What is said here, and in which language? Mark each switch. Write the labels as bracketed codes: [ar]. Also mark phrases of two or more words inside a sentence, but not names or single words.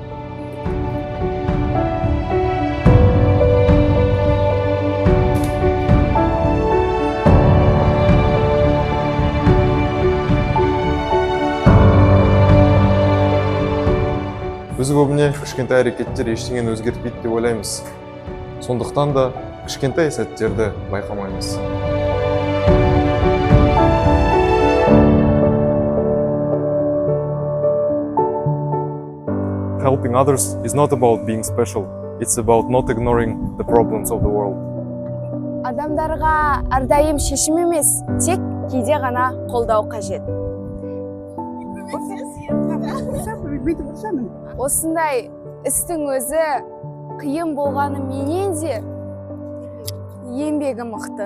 [kk] Біз көбіне кішкентай әрекеттер ештеңені өзгертпейді деп ойлаймыз. Сондықтан да кішкентай сәттерді байқамаймыз. [en] Helping others is not about being special. It's about not ignoring the problems of the world. [kk] Адамдарға әрдайым шешім емес, тек кейде ғана қолдау қажет. Осындай істің өзі қиын болғаны менен де еңбегі мықты.